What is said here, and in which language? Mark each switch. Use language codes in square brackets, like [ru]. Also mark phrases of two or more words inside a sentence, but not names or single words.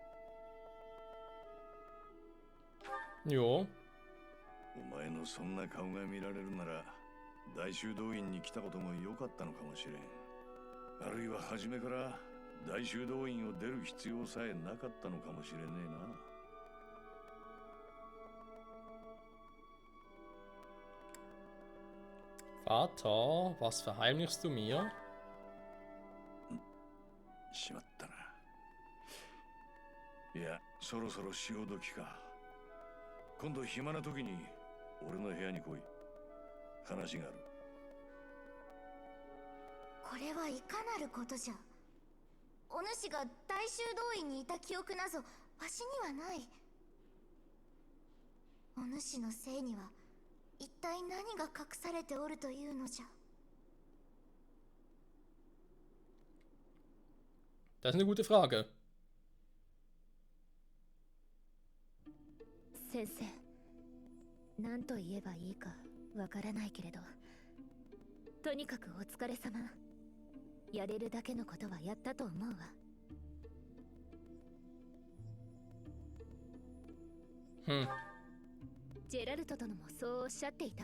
[de] Jo. [ja] お前のそんな顔が見られるなら大修道院に来たことも良かったのかもしれん。あるいは初めから大修道院を出る必要さえなかったのかもしれねえな。 [de] Vater, was verheimlichst du mir? [ja] しまったな。いや、そろそろ潮時か。今度暇な時に俺の部屋に来い。話がある。これはいかなることじゃ。お主が大修道院にいた記憶なぞわしにはない。お主のせいには一体何が隠されておるというのじゃ。 [de] Das ist eine gute Frage. [ja] 先生、何と言えばいいかわからないけれど、とにかくお疲れ様。やれるだけのことはやったと思うわ。ジェラルト殿もそうおっしゃっていたわ。